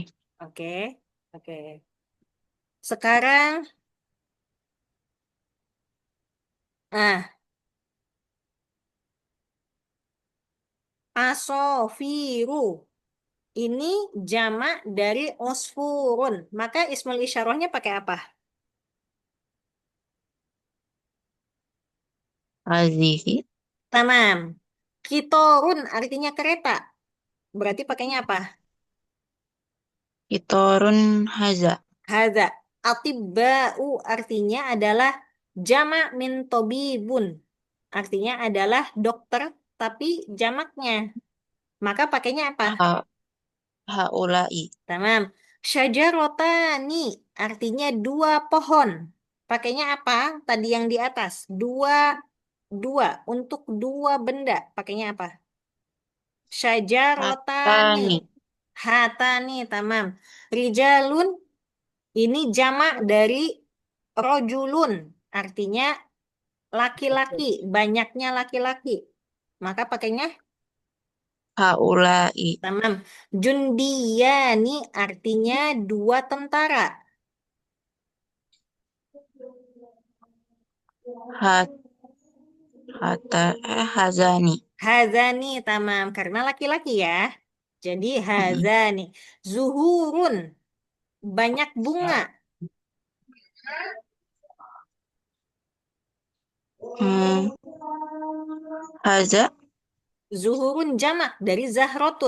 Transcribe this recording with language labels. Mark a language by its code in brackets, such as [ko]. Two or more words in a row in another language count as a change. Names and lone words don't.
[id] Oke, oke. Sekarang, ah, asofiru. Ini jamak dari osfurun. Maka ismul isyarahnya pakai apa? Hazihi. [ar] تمام. قطارٌ [id] artinya kereta. Berarti pakainya apa? [ar] قطارٌ هذا. [id] Haza. Atibba'u artinya adalah jamak [ar] من طبيبٍ. [id] Artinya adalah dokter, tapi jamaknya. Maka pakainya apa? Ha, haulai. [ar] تمام. شجرتان [id] artinya dua pohon. Pakainya apa? Tadi yang di atas. Dua, dua. Untuk dua benda. Pakainya apa? Syajarotani. Hatani. Hatani, tamam. Rijalun, ini jamak dari rojulun. Artinya laki-laki. Banyaknya laki-laki. Maka pakainya Haulai. [ar] تمام. جنديان [id] artinya dua tentara. Hat, hazani. [ar] هذان تمام [id] karena laki-laki ya. Jadi Mm-mm. [ar] هذان. زهورٌ [id] banyak bunga. Hmm, haza. Zuhurun jamak dari zahrotun.